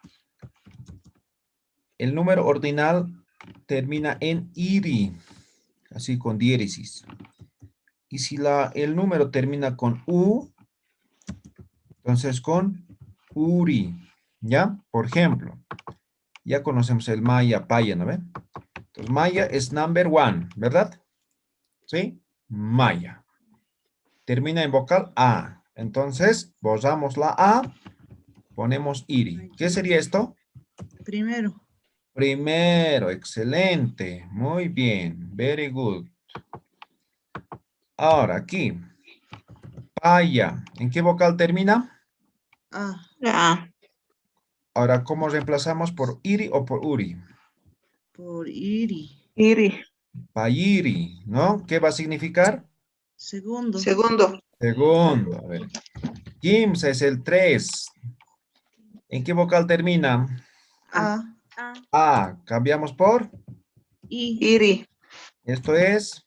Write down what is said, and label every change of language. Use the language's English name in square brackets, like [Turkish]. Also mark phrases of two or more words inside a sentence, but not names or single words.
[Spanish] El número ordinal termina en iri, así con diéresis. Y si el número termina con U, entonces con uri, ¿ya? Por ejemplo, ya conocemos el [Aymara] maya, paya, [Spanish] ¿no ven? [English] Entonces, maya es number one, [Spanish] ¿verdad? ¿Sí? Maya. Termina en vocal A. Entonces, borramos la A, ponemos iri. ¿Qué sería esto? primero. Primero, excelente. Muy bien, [English] very good. [Spanish] Ahora, aquí. Paya. ¿En qué vocal termina? Ah, Ah, Ahora, ¿cómo reemplazamos por iri o por uri? por iri. Iri. Payiri, ¿no? ¿Qué va a significar? Segundo. Segundo. Segundo. A ver. Kimsa es el 3. ¿En qué vocal termina? A. A. Cambiamos por. I. Iri. Esto es